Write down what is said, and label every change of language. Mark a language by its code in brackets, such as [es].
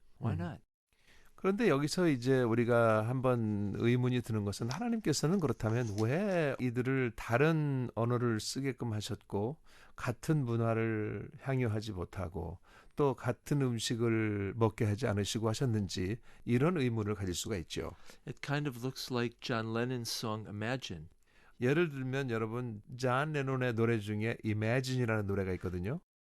[en] Why not? [ko] 그런데 여기서 이제 우리가 한번 의문이 드는 것은 하나님께서는 그렇다면 왜 이들을 다른 언어를 쓰게끔 하셨고 같은 문화를 향유하지 못하고 또 같은 음식을 먹게 하지 않으시고 하셨는지 이런 의문을 가질 수가 있죠. [en] It kind of looks like John Lennon's song Imagine. [ko] 예를 들면 여러분 존 레논의 노래 중에 Imagine이라는 노래가 있거든요.